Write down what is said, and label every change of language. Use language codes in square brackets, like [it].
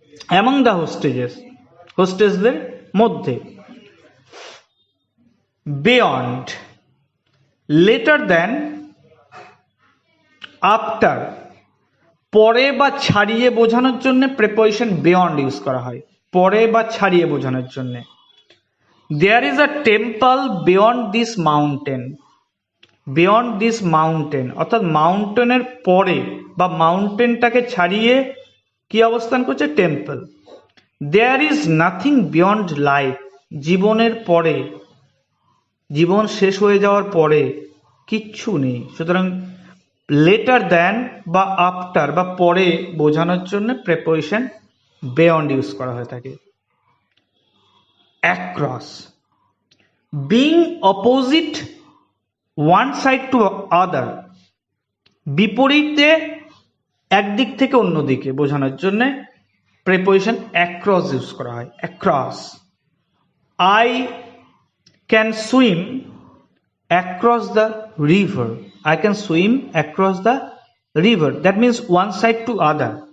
[en] Among the hostages, [bn] হোস্টেজদের মধ্যে। [en] Beyond, later than, after, [bn] পরে বা ছাড়িয়ে বোঝানোর জন্য প্রিপোজিশন বিয়ন্ড ইউজ করা হয়, পরে বা ছাড়িয়ে বোঝানোর জন্য। [en] there is a temple beyond this mountain, [bn] beyond this mountain, অর্থাৎ মাউন্টেনের পরে বা মাউন্টেনটাকে ছাড়িয়ে কি অবস্থান করছে, temple. [en] there is nothing beyond life, [bn] জীবনের পরে, জীবন শেষ হয়ে যাওয়ার পরে কিচ্ছু নেই, সুতরাং লেটার দ্যান বা আফটার বা পরে বোঝানোর জন্য প্রিপোজিশন বিয়ন্ড ইউজ করা হয়ে থাকে। Across, [en] being opposite one side to other, [bn] বিপরীতে একদিক থেকে অন্যদিকে বোঝানোর জন্য প্রিপোজিশন অ্যাক্রস ইউজ করা হয়। [en] Across, I can swim across the river, I can swim across the river, that means one side to other.